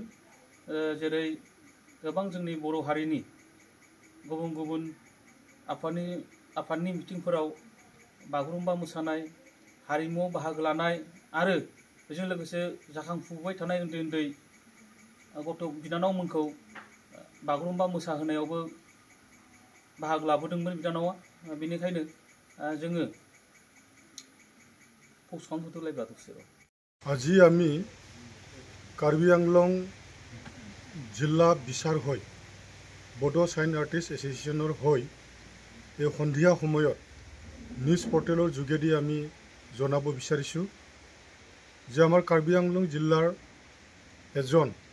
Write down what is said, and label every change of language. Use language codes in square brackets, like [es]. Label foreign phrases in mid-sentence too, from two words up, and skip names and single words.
[brx] जेरै गोबां जोंनि बर' हारिनि गुबुन गुबुन आफादनि मिटिंफोराव बागुरुम्बा मोसानाय हारिमुआव बाहागो लानाय आरो बेजों लोगोसे जाखांफुबाय थानाय उन्दै उन्दै गथ' बिनानावमोनखौ बागुरुम्बा मोसाहोनायावबो बाहागो लाबोदोंमोन बिनानावा बेनिखायनो जोङो [as] আজি আমি কাৰ্বি আংলং জিলা বিচাৰ হৈ বড়ো চাইন আৰ্টিষ্ট এছ'চিয়েশ্যনৰ হৈ এই সন্ধিয়া সময়ত [en] news portalৰ [as] যোগেদি আমি জনাব বিচাৰিছোঁ যে আমাৰ কাৰ্বি আংলং জিলাৰ এজন